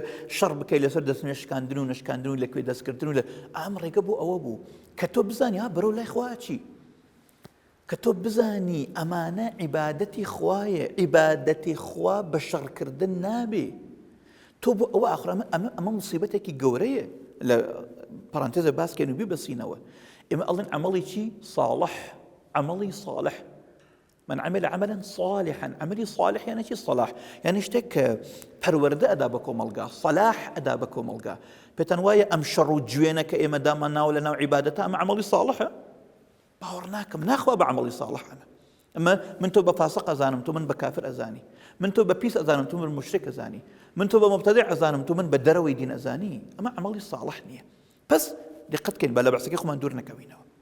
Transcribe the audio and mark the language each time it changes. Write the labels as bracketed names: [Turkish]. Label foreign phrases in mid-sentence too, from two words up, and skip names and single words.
[Central Kurdish] شەڕ بکەی لەسەر دەست نوێشکاندن و نشکاندن و لەکوێ دەستکردن و لە ئەم ڕێگە بوو ئەوە بوو کە تۆ بزانی ها بەرەو لای خوا چی کە تۆ بزانی ئەمانە عیبادەتی خوایە عیبادەتی خوا بە شەڕکردن نابێ تۆ بۆ ئەوە ئاخر ئەمە مصیبەتێکی گەورەیە لە پەرانتێزە باسکەن و بیبەسینەوە ئێمە ئەڵێن عەمەڵی چی صالح عەمەڵی صالح [Arabic] من عمل عملا صالحا عملي صالح يعني شي صلاح يعني [Central Kurdish] شتك پەروەردە ئەدا بە کۆمەڵگا صلاح ئەدا بە کۆمەڵگا پێتان وایە ئەم شەڕ و جوێنە کە ئێمە دامان ناو لە ناو عیبادەتە ئەمە عەمەڵی صالحە باوەڕ ناکەم ناخوا بە عەمەڵی صالحانە ئەمە من تۆ بە فاسق ئەزانم تۆ من بە کافر ئەزانی من تۆ بە پیس ئەزانم تۆ من مشرک ئەزانی من تۆ بە مبتدع ئەزانم تۆ من بە دەرەوەی دین ئەزانی ئەمە عەمەڵی صالح نییە پس دقتکەین بە لە بەحسەکەی خۆمان دوور نەکەوینەوە